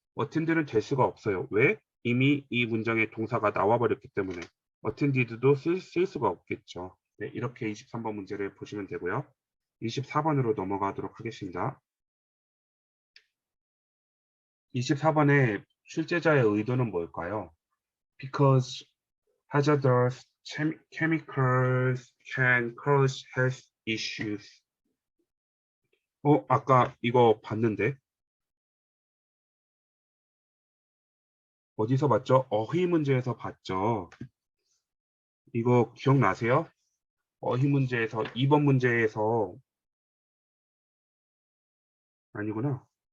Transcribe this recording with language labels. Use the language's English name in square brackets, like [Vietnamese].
[Korean] attend는 될 수가 없어요. 왜? 이미 이 문장에 동사가 나와버렸기 때문에 attended도 쓸 수가 없겠죠. 네, 이렇게 23번 문제를 보시면 되고요. 24번으로 넘어가도록 하겠습니다. 24번의 출제자의 의도는 뭘까요? [English] Because hazardous chemicals can cause health issues. [Korean] 아까 이거 봤는데 어디서 봤죠? 어휘 문제에서 봤죠. 이거 기억나세요? 어휘 문제에서 2번 문제에서 아니구나.